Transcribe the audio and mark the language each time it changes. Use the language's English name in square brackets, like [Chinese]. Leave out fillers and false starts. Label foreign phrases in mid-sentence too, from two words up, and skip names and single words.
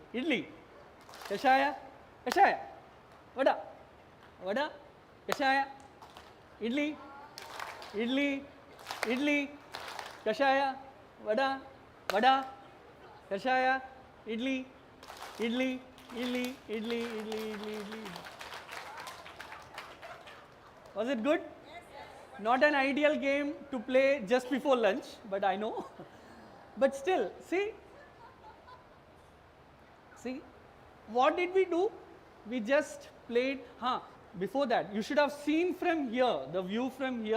[Kannada] ಇಡ್ಲಿ, ಕಷಾಯ, ಕಷಾಯ, ವಡ, ವಡ, ಕಷಾಯ, ಇಡ್ಲಿ, ಇಡ್ಲಿ, ಇಡ್ಲಿ, ಕಷಾಯ, ವಡ, ವಡ, ಕಷಾಯ, ಇಡ್ಲಿ, ಇಡ್ಲಿ, ಇಡ್ಲಿ, ಇಡ್ಲಿ, ಇಡ್ಲಿ, ಇಡ್ಲಿ, ಇಡ್ಲಿ. [English] Was it good? Not an ideal game to play just before lunch, but I know. But still, see, what did we do? We just played, before that, you should have seen from here, the view from here.